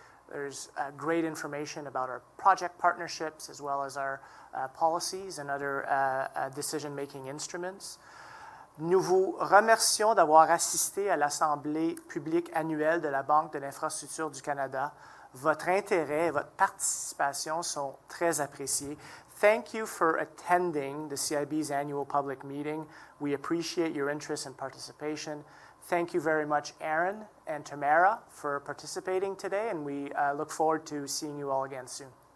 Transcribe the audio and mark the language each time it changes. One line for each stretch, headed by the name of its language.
English: There's great information about our project partnerships as well as our policies and other decision-making instruments.
French: Nous vous remercions d'avoir assisté à l'Assemblée publique annuelle de la Banque de l'Infrastructure du Canada. Votre intérêt et votre participation sont très appréciés.
English: Thank you for attending the CIB's annual public meeting. We appreciate your interest and participation. Thank you very much, Ehren and Tamara, for participating today, and we look forward to seeing you all again soon.